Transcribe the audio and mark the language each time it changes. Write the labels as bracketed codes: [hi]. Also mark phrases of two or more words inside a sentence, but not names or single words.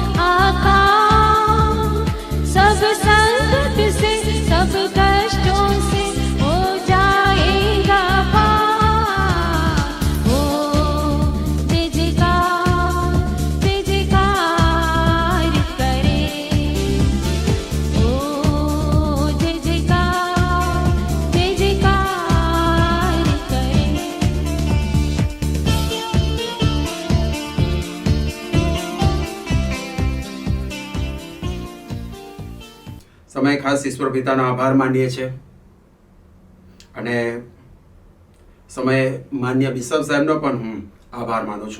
[hi] आकाश, सब संकट से सब कष्टों से हो जाएगा पार। हो जय जयकार करे, हो जय जयकार करे। [gu] સમય ખાસ ઈશ્વર પિતાનો આભાર માનીએ છીએ અને સમય માન્ય બિશપ સાહેબનો પણ હું આભાર માનું છું.